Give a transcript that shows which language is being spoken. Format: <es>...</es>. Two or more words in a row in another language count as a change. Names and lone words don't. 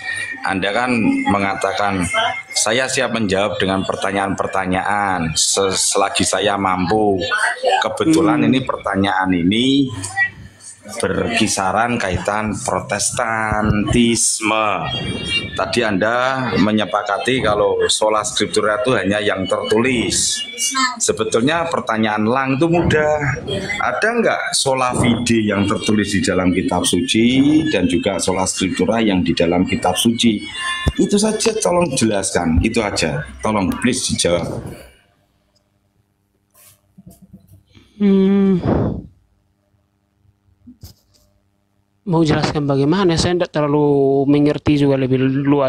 <id>Anda kan mengatakan saya siap menjawab dengan pertanyaan-pertanyaan selagi saya mampu. Kebetulan ini pertanyaan ini berkisaran kaitan protestantisme. Tadi Anda menyepakati kalau</id> <la>sola scriptura</la> <id>itu hanya yang tertulis. Sebetulnya pertanyaan Lang itu mudah. Ada nggak</id> <la>sola fide</la> <id>yang tertulis di dalam kitab suci dan juga</id> <la>sola scriptura</la> <id>yang di dalam kitab suci? Itu saja, tolong jelaskan. Itu aja. Tolong please dijawab. Mau jelaskan bagaimana, saya tidak terlalu mengerti juga lebih luas.</id>